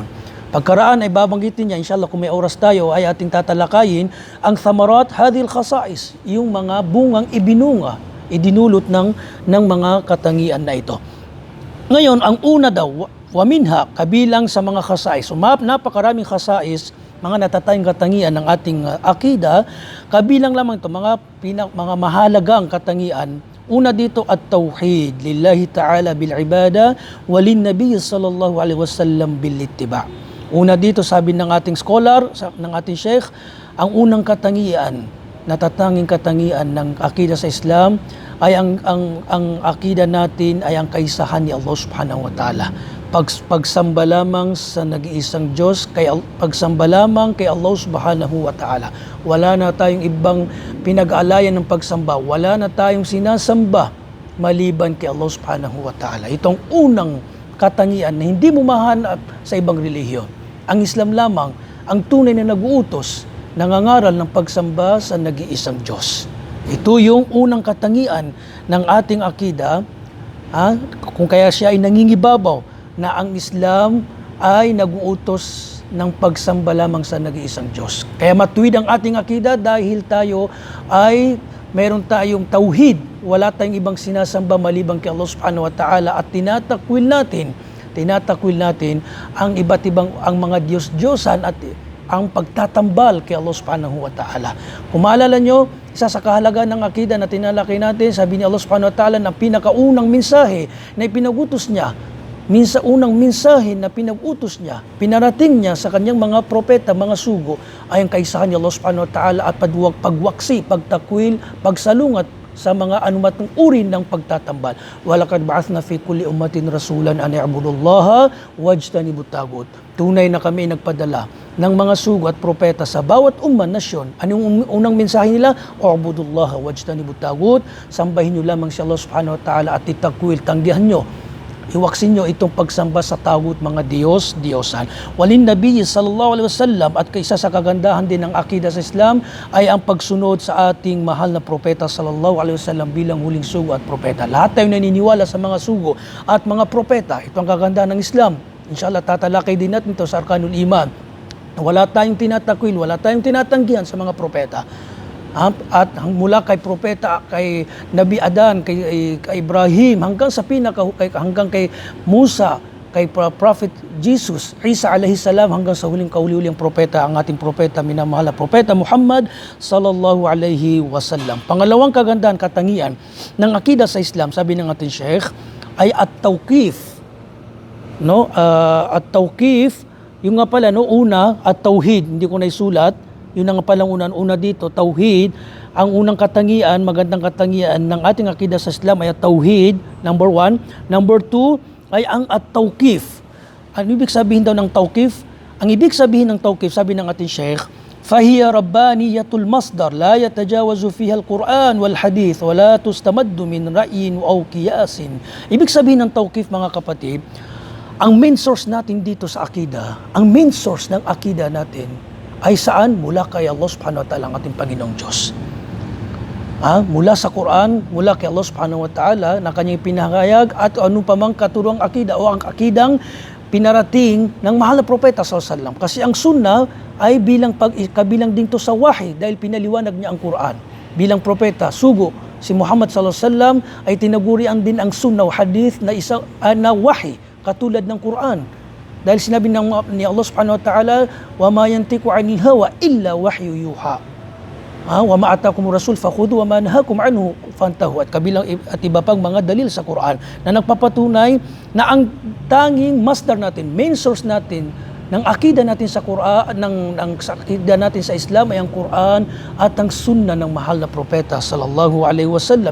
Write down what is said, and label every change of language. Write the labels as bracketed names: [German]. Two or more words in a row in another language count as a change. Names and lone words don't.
[Filipino] Pagkaraan ay babanggitin niya, inshallah kung may oras tayo, ay ating tatalakayin ang [Arabic] ثمرات هذه الخصائص, [Filipino] yung mga bungang idinulot ng mga katangian na ito. Ngayon, ang una daw, [Arabic] ومنها, [Filipino] kabilang sa mga khasais. Napakaraming khasais, mga natatayong katangian ng ating akida, kabilang lamang ito, mga mahalagang katangian. Una dito, [Arabic] التوحيد لله تعالى بالعبادة وللنبي صلى الله عليه وسلم بالاتباع. [Filipino] Una dito, sabi ng ating scholar, ng ating sheikh, ang unang katangian, natatanging katangian ng akida sa Islam ay ang akida natin ay ang kaisahan ni Allah [Arabic] سبحانه وتعالى. [Filipino] Pagsamba lamang sa nag-iisang Diyos, pagsamba lamang kay Allah [Arabic] سبحانه وتعالى. [Filipino] Wala na tayong ibang pinag-aalayan ng pagsamba. Wala na tayong sinasamba maliban kay Allah [Arabic] سبحانه وتعالى. [Filipino] Itong unang katangian na hindi mo mahanap sa ibang relihiyon. Ang Islam lamang ang tunay na nag-uutos, nangangaral ng pagsamba sa nag-iisang Diyos. Ito yung unang katangian ng ating akida, kung kaya siya ay nangingibabaw na ang Islam ay nag-uutos ng pagsamba lamang sa nag-iisang Diyos. Kaya matuwid ang ating akida dahil tayo ay meron tayong tauhid. Wala tayong ibang sinasamba maliban kay Allah [Arabic] سبحانه وتعالى [Filipino] at tinatakwil natin ang iba't ibang ang mga Diyos-Diyosan at ang pagtatambal kay Allah [Arabic] سبحانه وتعالى. [Filipino] Kung maalala nyo, isa sa kahalagaan ng akida na tinalakay natin, sabi ni Allah [Arabic] سبحانه وتعالى [Filipino] na pinakaunang mensahe na ipinagutos niya, unang mensahe na pinag-utos niya, pinarating niya sa kanyang mga propeta, mga sugo, ay ang kaisahan ni Allah [Arabic] سبحانه وتعالى [Filipino] at pagwaksi, pagtakwil, pagsalungat sa mga anumatong uri ng pagtatambal. [Arabic] ولقد بعثنا في كل أمة رسولا أن اعبدوا الله واجتنبوا الطاغوت. [Filipino] Tunay na kami nagpadala ng mga sugo at propeta sa bawat nasyon. Anong unang mensahe nila? [Arabic] اعبدوا الله واجتنبوا الطاغوت. [Filipino] Sambahin niyo lamang si Allah [Arabic] سبحانه وتعالى [Filipino] at itakwil, tanggihan niyo, iwaksin nyo itong pagsamba sa tagut, mga Diyos-Diyosan. [Arabic] وللنبي صلى الله عليه وسلم, [Filipino] at kaisa sa kagandahan din ng akida sa Islam ay ang pagsunod sa ating mahal na propeta [Arabic] صلى الله عليه وسلم [Filipino] bilang huling sugo at propeta. Lahat tayo naniniwala sa mga sugo at mga propeta. Ito ang kagandahan ng Islam. Inshallah, tatalakay din natin ito sa [Arabic] أركان الإيمان. [Filipino] Wala tayong tinatakwil, wala tayong tinatanggihan sa mga propeta. At mula kay propeta, kay Nabi Adan, kay Ibrahim, hanggang sa hanggang kay Musa, kay [English] Prophet Jesus, [Filipino] Isa [Arabic] عليه السلام, [Filipino] hanggang sa huling kahuli-huling propeta, ang ating propeta, minamahal na propeta Muhammad [Arabic] صلى الله عليه وسلم. [Filipino] Pangalawang kagandahan, katangian ng akida sa Islam, sabi ng ating Sheikh, ay at-tawqif. At-tawqif, yung nga pala, una, at-tauhid, hindi ko naisulat. Yun ang palang una dito, tauhid. Ang unang katangian, magandang katangian ng ating akida sa Islam ay tauhid, number 1. Number 2 ay ang at-tawqif. Ano ibig sabihin daw ng tawqif? Ang ibig sabihin ng tawqif, sabi ng ating Sheikh, [Arabic] فهي ربانية المصدر لا يتجاوز فيها القرآن والحديث ولا تستمد من رأي أو قياس. [Filipino] Ibig sabihin ng tawqif, mga kapatid, ang [English] main source [Filipino] natin dito sa akida, ang [English] main source [Filipino] ng akida natin, ay saan? Mula kay Allah [Arabic] سبحانه وتعالى, [Filipino] ang ating Panginoong Diyos. Mula sa Quran, mula kay Allah [Arabic] سبحانه وتعالى, [Filipino] na kanyang pinahayag at ano pa mang katuruang akida o ang akidang pinarating ng mahal na propeta [Arabic] صلى الله عليه وسلم. [Filipino] Kasi ang sunnah ay kabilang din to sa wahi dahil pinaliwanag niya ang Quran. Bilang propeta, sugo, si Muhammad [Arabic] صلى الله عليه وسلم [Filipino] ay tinagurian din ang sunnah o hadith na isa na wahi, katulad ng Quran. Dahil sinabi ni Allah [Arabic] سبحانه وتعالى, وما ينطق عن الهوى إلا وحي يوحى. وما آتاكم الرسول فخذوه وما نهاكم عنه فانتهوا. [Filipino] At iba pang mga dalil sa Quran na nagpapatunay na ang tanging masdar natin, [English] main source [Filipino] natin ng akida natin sa Quran, ng akida natin sa Islam ay ang Quran at ang sunnah ng mahal na propeta [Arabic] صلى الله عليه وسلم.